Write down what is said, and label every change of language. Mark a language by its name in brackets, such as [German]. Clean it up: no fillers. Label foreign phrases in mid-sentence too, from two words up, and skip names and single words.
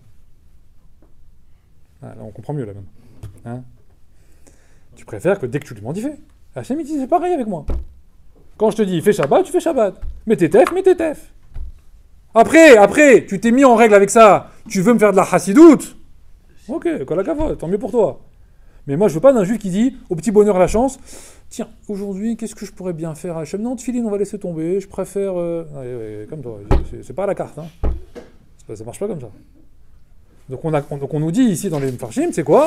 [French] Ah, là, on comprend mieux, là, même. Hein? Tu préfères que dès que tu lui demandes, il fait. Hachem, il dit, c'est pareil avec moi. Quand je te dis, fais Shabbat, tu fais Shabbat. Mets tes tefs. Après, tu t'es mis en règle avec ça. Tu veux me faire de la chassidoute? Ok, [Hebrew] כל הכבוד, [French] tant mieux pour toi. Mais moi, je veux pas d'un juif qui dit, au petit bonheur la chance, tiens, aujourd'hui, qu'est-ce que je pourrais bien faire à Hachem? Non, Tfilin, on va laisser tomber, je préfère... comme toi, c'est pas à la carte. Hein. Ça marche pas comme ça. Donc on nous dit ici dans les Mefarshim, c'est quoi?